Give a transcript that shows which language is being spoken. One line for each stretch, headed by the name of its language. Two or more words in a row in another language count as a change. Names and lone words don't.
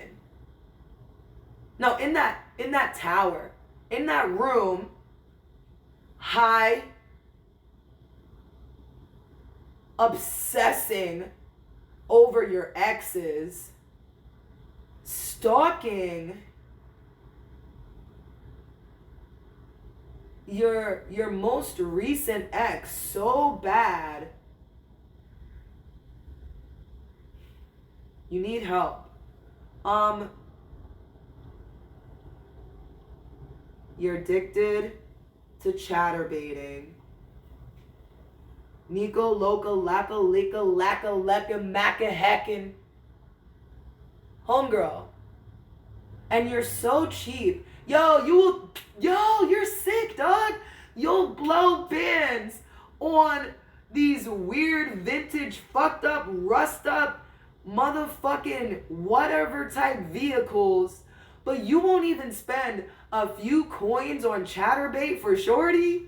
English: No, in that tower, in that room, high, obsessing over your exes, stalking your most recent ex so bad, you need help. You're addicted to chatterbaiting. Nico, Loca, Laka, Lika, Laka, Lepka, Macka, Heckin. Homegirl. And you're so cheap. Yo, you're sick, dog. You'll blow bands on these weird vintage, fucked up, rust up, motherfucking whatever type vehicles, but you won't even spend a few coins on chatterbait for shorty?